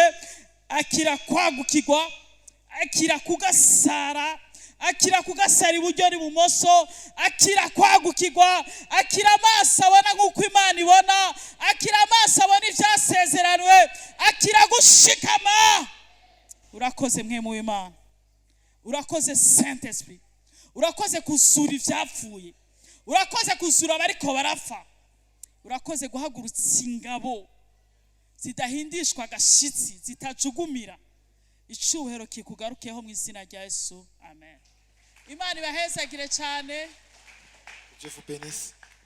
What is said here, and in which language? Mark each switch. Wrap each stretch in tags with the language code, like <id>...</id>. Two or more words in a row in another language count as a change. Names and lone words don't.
<rn>Akira kwagukirwa, akira kugasara, akira kugasara iburyo n'ibumoso, akira kwagukirwa, akira amaso abona nk'uko Imana ibona, akira amaso abona ibyasezeranwe, akira gushikama. Urakoze mwemu w'Imana, urakoze Saint Esprit, urakoze kuzura ivyapfuye, urakoze kuzura abariko barapfa, urakoze guhagurutsa ingabo zidahindishwa agashitsi, zitajugumira. Icyubahiro kikugarukeho mu izina rya Yesu, amen. Imana ibahezagire cyane.</rn> <fr>Dieu vous bénisse.</fr>